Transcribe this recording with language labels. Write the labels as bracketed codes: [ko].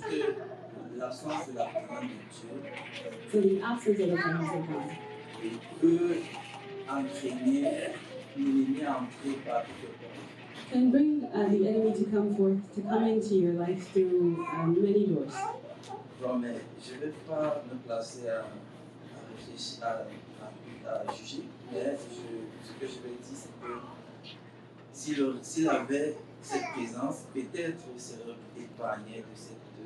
[fr] C'est que l'absence de la présence de Dieu [en] So the absence of the presence of God [fr] peut entraîner l'ennemi à entrer par toutes les portes. [en] can bring the enemy to come forth, to come into your life through many doors. [fr] Bon, mais je ne vais pas me placer à réfléchir, à juger, mais ce que je vais dire, c'est que s'il avait cette présence, peut-être il serait épargné de cette.